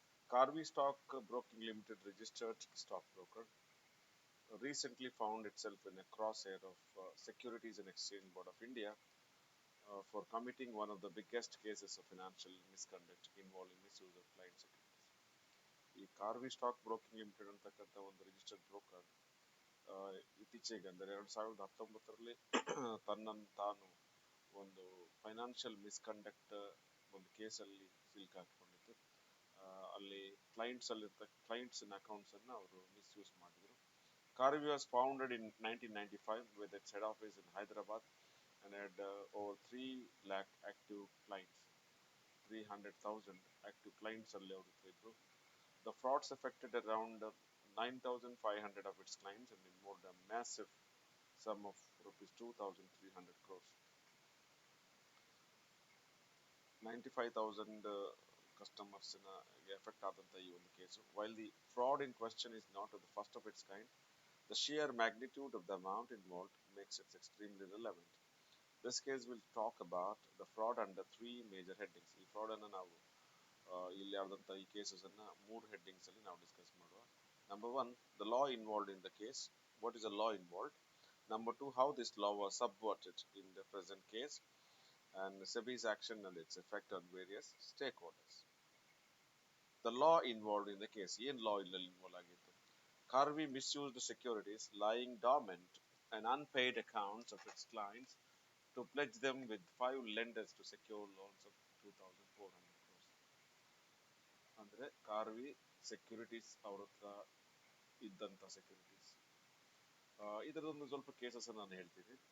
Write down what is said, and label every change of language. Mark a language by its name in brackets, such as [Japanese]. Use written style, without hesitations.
[English] Carvey Stock Broking Limited, registered stockbroker, recently found itself in a crosshair of Securities and Exchange Board of India for committing one of the biggest cases of financial misconduct involving misuse of client securities. [Kannada] ಈ Kharvi stock broking limited ಅಂತಕ್ಕಂಥ ಒಂದು registered broker ಇತ್ತೀಚೆಗೆ ಅಂದರೆ 2019ರಲ್ಲಿ ತನ್ನನ್ನು ತಾನು ಒಂದು financial misconduct ಒಂದು ಕೇಸಲ್ಲಿ ಸಿಲ್ಕಾಕೊಂಡಿತ್ತು. ಅಲ್ಲಿ ಕ್ಲೈಂಟ್ಸ್ ಅಕೌಂಟ್ಸ್ ಅನ್ನು ಅವರು ಮಿಸ್ಯೂಸ್ ಮಾಡಿದ್ರು. [English] Carvey was founded in 1995 with its head office in Hyderabad and had over 3 lakh active clients, 300,000 active clients [Kannada] ಅಲ್ಲಿ ಅವರು ಇದ್ರು. [English] The frauds affected around 9,500 of its clients and involved a massive sum of rupees 2,300 crores. [Kannada] 95,000 [English] customers affect [Kannada] ಆದಂತ ಈ ಒಂದು case. [English] While the fraud in question is not the first of its kind, the sheer magnitude of the amount involved makes it extremely relevant. This case will talk about the fraud under 3 major headings. [Kannada] ಈ fraud ಅನ್ನು ನಾವು ಇಲ್ಲಿ ಆದಂತ ಈ cases ಅನ್ನ 3 headings ಅಲ್ಲಿ ನಾವು discuss ಮಾಡುವ. [English] Number 1, the law involved in the case. What is the law involved? Number 2, how this law was subverted in the present case, and SEBI's action and its effect on various stakeholders. The law involved in the case. [Kannada] ಏನ್ law ಇಲ್ಲಿ involve ಆಗಿತ್ತು? [English] Carvey misused securities lying dormant and unpaid accounts of its clients to pledge them with 5 lenders to secure loans of 2,400 crores. [Kannada] ಅಂದ್ರೆ Kharvi securities ಅವ್ರ ಹತ್ರ ಇದ್ದಂತ securities, ಇದರದೊಂದು ಸ್ವಲ್ಪ cases ನಾನು ಹೇಳ್ತೀನಿ.